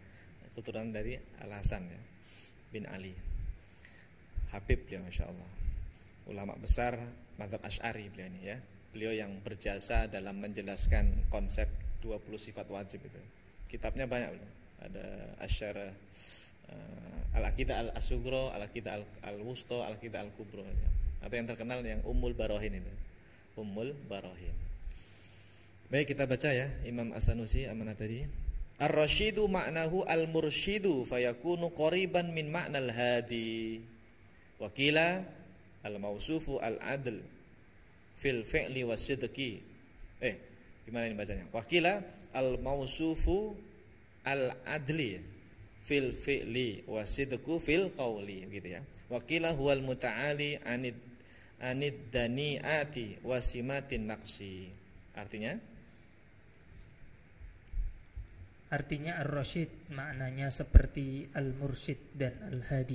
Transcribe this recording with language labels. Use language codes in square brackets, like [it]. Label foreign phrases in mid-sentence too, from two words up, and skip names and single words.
[id] Keturunan dari Al-Hasan ya, bin Ali. Habib beliau, [ar] ما شاء الله. [id] Ulama besar mazhab Asy'ari beliau ini ya. Beliau yang berjasa dalam menjelaskan konsep 20 sifat wajib itu. Kitabnya banyak beliau. Ada Asy'ara, Al-Aqidah Al-Sughra, Al-Aqidah Al-Wusta, Al-Aqidah Al-Kubra ya. Atau yang terkenal yang Ummul Barahin itu. Ummul Barahin. Baik, kita baca ya Imam As-Sanusi amanah tadi. [ar] الرشيد معناه المرشد فيكون قريبا من معنى الهادي. وقيل الموصوف العدل في الفعل والصدق. [id] Gimana ini bacanya? [ar] وقيل الموصوف العدل في الفعل والصدق في القول [id] gitu ya. [ar] وقيل هو المتعالي عن الدنيئة وسمة النقص. [id] Artinya Ar-Rasyid maknanya seperti Al-Mursyid dan Al-Hadi.